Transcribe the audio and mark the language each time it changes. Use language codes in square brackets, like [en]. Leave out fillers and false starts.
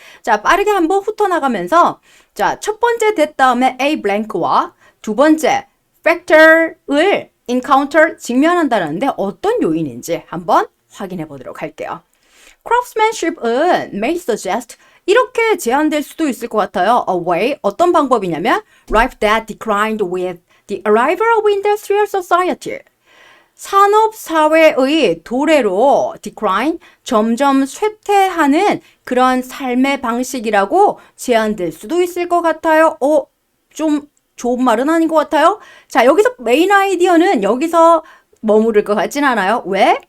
[ko] 자, 빠르게 한번 훑어나가면서 자, 첫 번째 that 다음에 a blank와 두 번째 factor을 encounter 직면한다는데 어떤 요인인지 한번 확인해 보도록 할게요. craftsmanship은 [en] may suggest [ko] 이렇게 제안될 수도 있을 것 같아요. [en] A way, [ko] 어떤 방법이냐면 [en] life that declined with the arrival of industrial society. [ko] 산업사회의 도래로 decline, 점점 쇠퇴하는 그런 삶의 방식이라고 제안될 수도 있을 것 같아요. 좀 좋은 말은 아닌 것 같아요. 자, 여기서 메인 아이디어는 여기서 머무를 것 같진 않아요. 왜?